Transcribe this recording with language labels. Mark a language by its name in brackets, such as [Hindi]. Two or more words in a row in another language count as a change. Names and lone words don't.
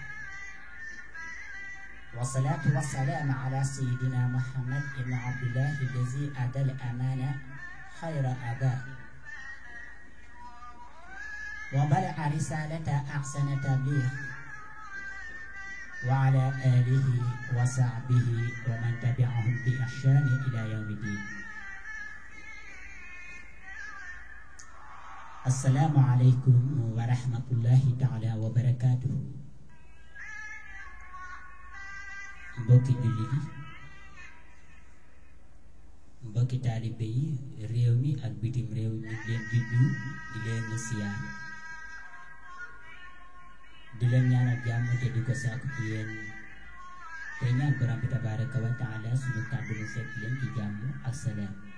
[Arabic] والصلاة والسلام على سيدنا محمد بن عبد الله الذي أدى الأمانة خير أداء وبلغ رسالة أحسن تبليغ، وعلى آله وصحبه ومن تبعهم بإحسان إلى يوم الدين. السلام عليكم ورحمة الله تعالى وبركاته. [Wolof] mbokki jullit yi, mbokki taalibe yi, réew mi ak bitim réew ñu leen di nuyu di leen siyaar di leen ñaanal jàmm te di ko sàkku ci yéen te ñaan borom bi [Arabic] تبارك وتعالى [Wolof] suñu kàddu mu fekk leen ci jàmm ak salaam.